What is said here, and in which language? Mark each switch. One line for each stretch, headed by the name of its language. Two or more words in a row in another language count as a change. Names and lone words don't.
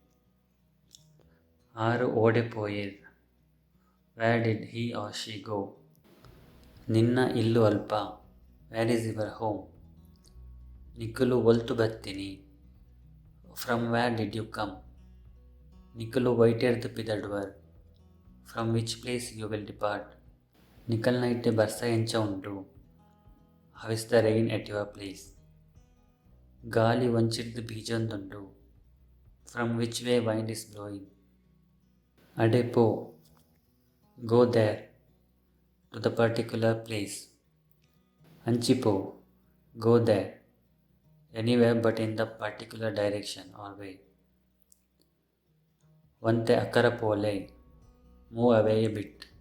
Tulu: Aru odepoyir,
English: where did he or she go?
Tulu: Ninna illu alpa,
English: where is your home?
Tulu: Nikulu voltu battini,
English: from where did you come?
Tulu: Nikulu ವೈಟೆರ್ದು ಪಿದಡ್ವರ್,
English: from which place you will depart.
Tulu: ನಿಕಲ್ನೈಟೆ ಬರ್ಸ ಎಂಚ ಉಂಟು,
English: how is the rain at your place?
Tulu: ಗಾಲಿ ವಂಚಿರ್ದು ಬೀಜೊಂದುಂಟು,
English: from which way wind is blowing.
Tulu: ಅಡೆ ಪೋ,
English: go there, to the particular place. ಅಂಚಿಪೋ, go there, anywhere but in the particular direction or way.
Tulu: Vante akara pole,
English: move away a bit.